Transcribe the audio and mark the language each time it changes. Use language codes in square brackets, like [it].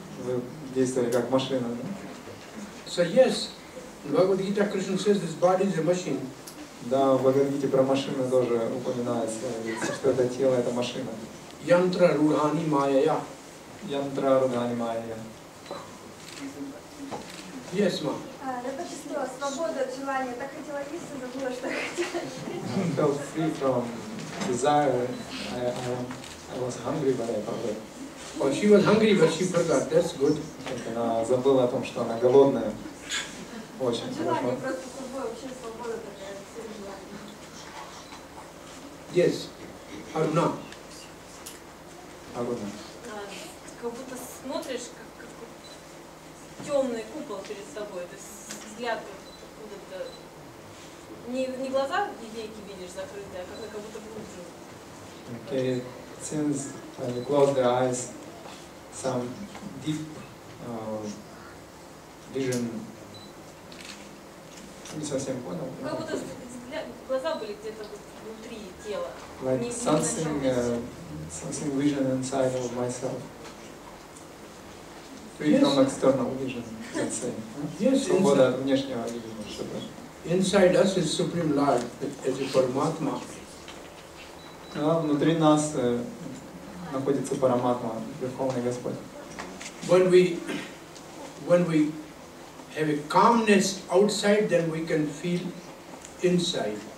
[ru] Вы действовали как машина, да? [en] So yes, in Bhagavad Gita Krishna says this body is a machine. [ru] Да, в Бхагавад-гите про машины тоже упоминается, что это тело, это машина. [sa] Yantra rudhani mayaya. Янтра рудхани майя. [en] Yes, ma. [ru] Я почувствовала свободу от желания. Так хотела есть, и забыла, что я хотела. [en] I felt free from desire. I was hungry, but I forgot. Oh, she was hungry, but she forgot. That's good. [ru] Она забыла о том, что она голодная. Очень Желание хорошо. просто собой, вообще свобода такая, все желания. [en] Yes. Aruna. [ru] Аруна. Как будто смотришь, как темный купол перед собой, то есть взгляд откуда-то, не глаза и веки видишь закрытые, а как будто глубже. [en] Okay, since when you close the eyes, some deep vision. [ru] Не совсем понял. Как будто глаза были где-то внутри тела. [en] Like something vision inside of myself. Free from external vision, let's say. Yes, [ru] Свобода от внешнего видения, что-то. [en] inside us is Supreme Lord, as a Paramatma. [ru] А внутри нас находится Параматма, Верховный Господь. [en] When we have a calmness outside, then we can feel inside.